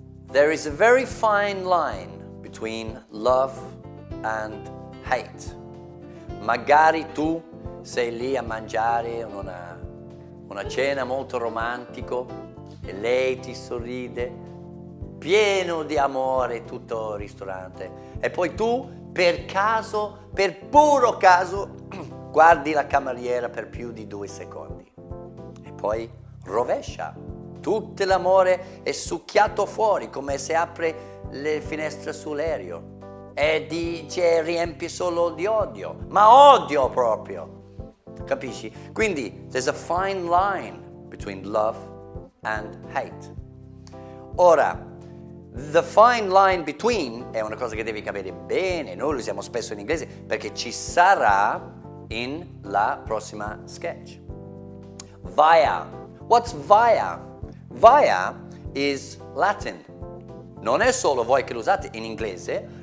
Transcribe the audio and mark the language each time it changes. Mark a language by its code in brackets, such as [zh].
[en] There is a very fine line between love and hate. [it] Magari tu sei lì a mangiare una cena molto romantico e lei ti sorride, pieno di amore tutto il ristorante, e poi tu per caso, per puro caso, guardi la cameriera per più di 2 secondi e poi rovescia. Tutto l'amore è succhiato fuori come se apre le finestre sull'aereo e riempie solo di odio, ma odio proprio, capisci? Quindi [en] there's a fine line between love and hate. [it] Ora, [en] the fine line between [it] è una cosa che devi capire bene, noi lo usiamo spesso in inglese perché ci sarà in la prossima sketch. Via. [en] What's via? Via is Latin. [it] Non è solo voi che lo usate in inglese.